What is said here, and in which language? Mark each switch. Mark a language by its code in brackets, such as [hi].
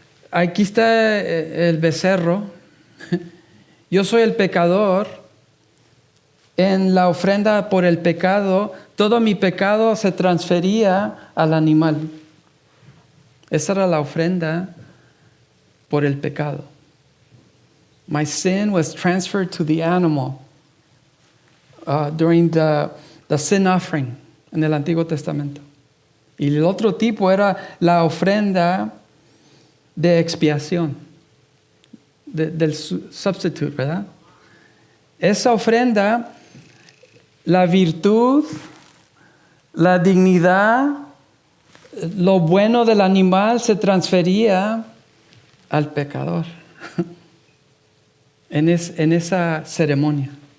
[es] Aquí está el becerro. Yo soy el pecador. En la ofrenda por el pecado, todo mi pecado se transfería al animal. Esa era la ofrenda por el pecado. [en] My sin was transferred to the animal during the sin offering [es] en el Antiguo Testamento. Y el otro tipo era la ofrenda de expiación, del substitute, ¿verdad? Esa ofrenda, la virtud, la dignidad, lo bueno del animal se transfería al pecador en esa ceremonia.